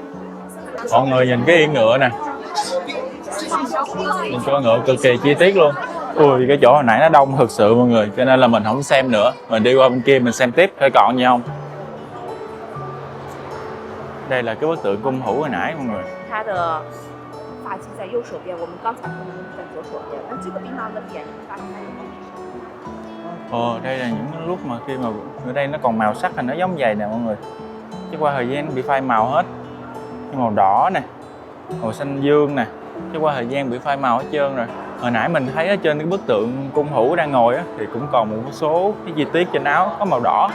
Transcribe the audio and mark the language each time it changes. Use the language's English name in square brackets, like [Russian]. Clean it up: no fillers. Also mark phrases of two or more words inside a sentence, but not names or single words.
[Vietnamese] Mọi người nhìn cái yên ngựa nè. Nhìn con ngựa cực kỳ chi tiết luôn. Ui, cái chỗ hồi nãy nó đông thực sự mọi người, cho nên là mình không xem nữa. Mình đi qua bên kia mình xem tiếp coi còn gì không. Đây là cái bức tượng cung thủ hồi nãy mọi người. [Chinese] 发际在右手边，我们刚才看的在左手边。那这个地方的点，你发现它 [Vietnamese] đây là những lúc mà khi mà ở đây nó còn màu sắc thì nó giống vậy nè mọi người. Chứ qua thời gian nó bị phai màu hết. Như màu đỏ nè, màu xanh dương nè. Chứ qua thời gian bị phai màu hết trơn rồi. Hồi nãy mình thấy ở trên cái bức tượng cung thủ đang ngồi á, thì cũng còn một số cái chi tiết trên áo có màu đỏ.